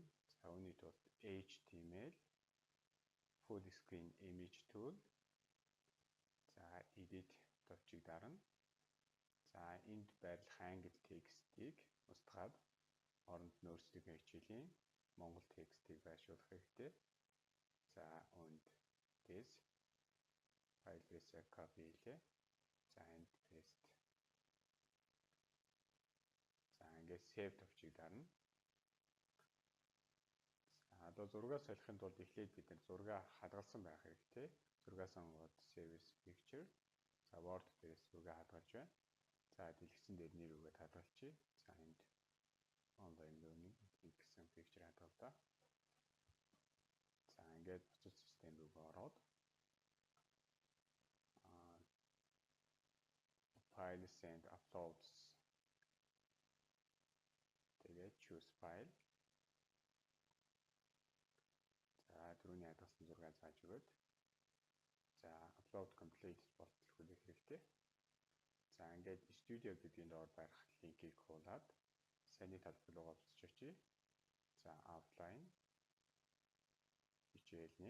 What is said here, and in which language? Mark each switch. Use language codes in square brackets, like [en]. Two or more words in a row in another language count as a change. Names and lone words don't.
[mn] За үүний тулд HTML Full Screen Image Tool. За edit товчийг дарна. За энд байрлах англи текстийг устгаад оронд нь өөрсдийнхөө хичээлийн монгол текстийг байршуулах хэрэгтэй. За үүнд [en] this file reset copy [mn] хийлээ. За энд paste. За ингээд save товчийг дарна. За одоо зургаа солихын тулд эхлээд бид зургаа хадгалсан байх хэрэгтэй. Зургаа сонгоод [en] save as picture. [mn] За Word дээрээс зургаа хадгалж байна. За дэлгэцэн дээр нэр үгээд хадгалчихъя. За энд [en] online learning [mn] гэсэн picture хадгаллаа. За ингээд буцаж систем рүү ороод [en] files and uploads [mn] тэгээд [en] choose file. [mn] За түрүүний хадгалсан зургаа зааж өгөөд за [en] upload complete [mn] болтол хүлээх хэрэгтэй. За ингээд studio гэдгийн доор байх линкийг хуулаад саний талбар руугаа буцаж очие. За outline хичээл 1.